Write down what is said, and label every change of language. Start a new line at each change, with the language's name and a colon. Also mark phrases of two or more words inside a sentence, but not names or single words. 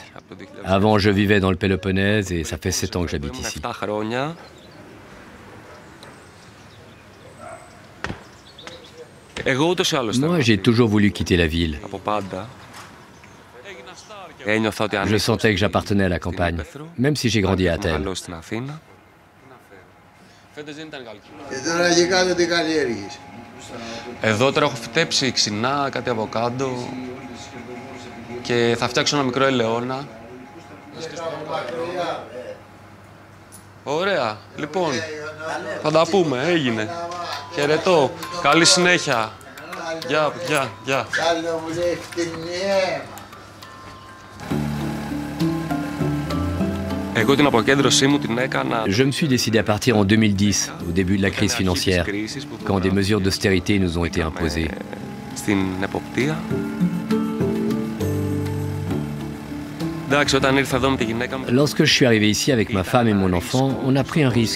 French: Avant, je vivais dans le Péloponnèse et ça fait 7 ans que j'habite ici. Moi, j'ai toujours voulu quitter la ville. Je sentais que j'appartenais à la campagne, même si j'ai grandi à Athènes.
Greek: Εδώ τώρα έχω φυτέψει ξινά, κάτι αβοκάντο και θα φτιάξω ένα μικρό ελαιόνα. Ωραία, λοιπόν, θα τα πούμε, έγινε. Χαιρετώ, καλή συνέχεια. Γεια, γεια, γεια.
French: Je me suis décidé à partir en 2010, au début de la crise financière, quand des mesures d'austérité nous ont été imposées. Lorsque je suis arrivé ici avec ma femme et mon enfant, on a pris un risque.